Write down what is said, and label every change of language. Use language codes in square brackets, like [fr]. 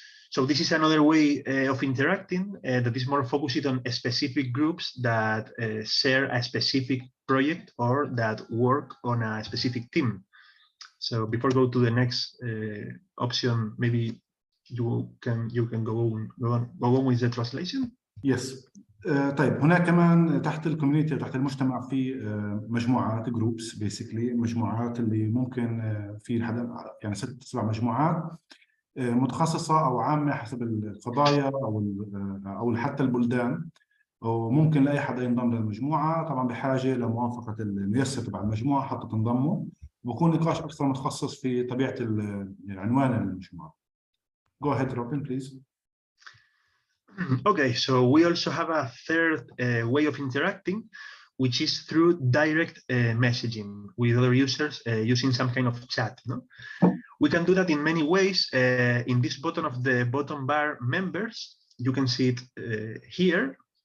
[en] So this is another way of interacting that is more focused on specific groups that share a specific project or that work on a specific team. So before go to the next option, maybe you can go on with the translation. Yes. [ar] طيب هناك كمان تحت الكوميونتي، تحت المجتمع، في مجموعات جروبس، بيسكلي مجموعات اللي ممكن في يعني 6-7 مجموعات متخصصه او عامه حسب القضايا او حتى البلدان، وممكن لاي حدا ينضم للمجموعه، طبعا بحاجه لموافقه الميسر تبع المجموعه حتى تنضموا، وبكون نقاش اكثر متخصص في طبيعه عنوان المجموعه. [en] Go ahead, Robin, please. Okay, so we also have a third way of interacting, which is through direct messaging with other users using some kind of chat. No? We can do that in many ways. In this button of the bottom bar, members, you can see it here.